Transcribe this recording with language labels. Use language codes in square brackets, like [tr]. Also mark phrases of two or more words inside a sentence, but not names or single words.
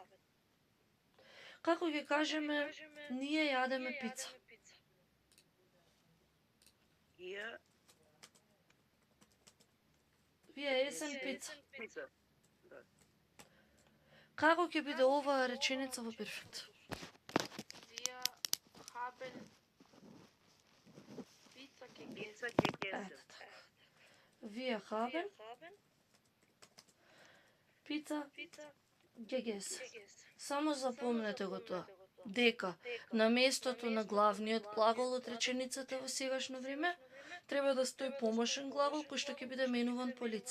[mk] Како ќе кажеме, ние јадеме пица. Вие есен пица. Како ќе биде оваа реченица во перфект? [de] Wir haben Pizza gegessen. [mk] Ето така. Вие haben пица gegessen. Само запомнете го тоа, дека на местото на главниот глагол од реченицата во сегашно време треба да стои помошен глагол кој што ќе биде менуван по лице.